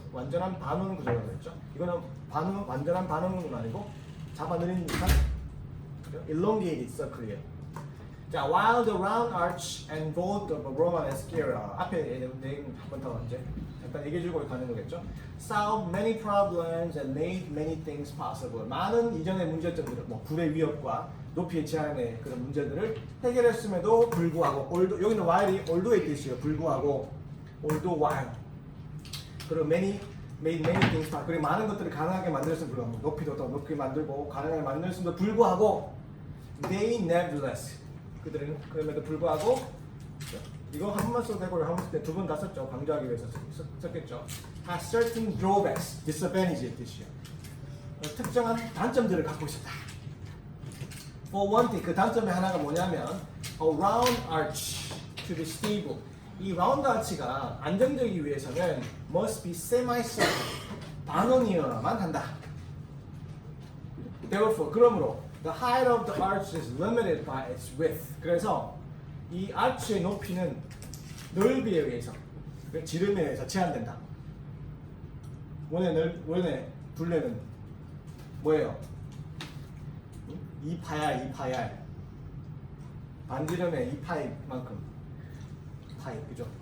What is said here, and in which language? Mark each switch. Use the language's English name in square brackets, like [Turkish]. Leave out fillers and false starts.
[Korean] 완전한 반원 구조라고 했죠. 이거는 완전한 반원은 아니고 잡아내리니까 [English] elongated circle [Korean] 이에요. 자, [English] while the round arch and vault of Roman Esquerra [Korean] 앞에 내용 한 번 더 이제 잠깐 얘기해주고 가는 거겠죠. [English] Solved many problems and made many things possible. [Korean] 많은 이전의 문제점들을 뭐 불의 위협과 높이의 제한의 그런 문제들을 해결했음에도 불구하고 여기는 while이 although의 뜻이에요. 불구하고 [English] although while [Korean] 그리고 [English] made many things possible. [Korean] 그리고 많은 것들을 가능하게 만들었음에도 불구하고 높이도 더 높게 만들고 가능하게 만들었음에도 불구하고 [English] they nevertheless [Korean] 그들은 그럼에도 불구하고 이거 한 번만 써도 되고 한 번 쓸 때 두 번 다 썼죠. 강조하기 위해서 썼겠죠. [English] has certain drawbacks, disadvantage의 뜻이에요. [Korean] 특정한 단점들을 갖고 있었다. [English] For one thing, [Korean] 그 단점의 하나가 뭐냐면 [English] a round arch to be stable. [Korean] 이 라운드 아치가 안정되기 위해서는 [English] must be semi-circular, [Korean] 반원이어야만 한다. [English] Therefore, [Korean] 그러므로 [English] the height of the arch is limited by its width. [Korean] 그래서 이 아치의 높이는 넓이에 의해서, 지름에 의해서 제한된다. 원의 둘레는 뭐예요? 2파야. 반지름의 2파이만큼. 파이, 그죠?